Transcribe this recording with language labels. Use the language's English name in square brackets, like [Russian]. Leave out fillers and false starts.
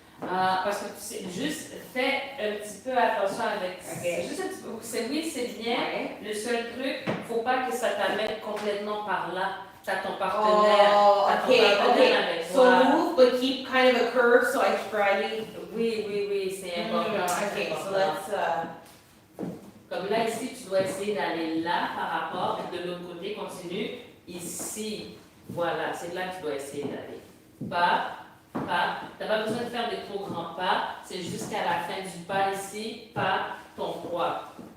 [French] Parce que tu sais, juste fais un petit peu attention avec ça. Juste un petit peu. Oui, c'est bien. Le seul truc, faut pas que ça t'amène complètement par là. T'as ton partenaire. [English] Okay. [French] Avec [English] so move, but keep kind of a curve, so I try to. [French] Oui, c'est important. [English] Okay, so let's. [French] Comme là, ici, tu dois essayer d'aller là par rapport, et de l'autre côté, continue. Ici, voilà, c'est là que tu dois essayer d'aller. Pas. Tu n'as pas besoin de faire des trop grands pas, c'est jusqu'à la fin du pas ici, pas ton poids.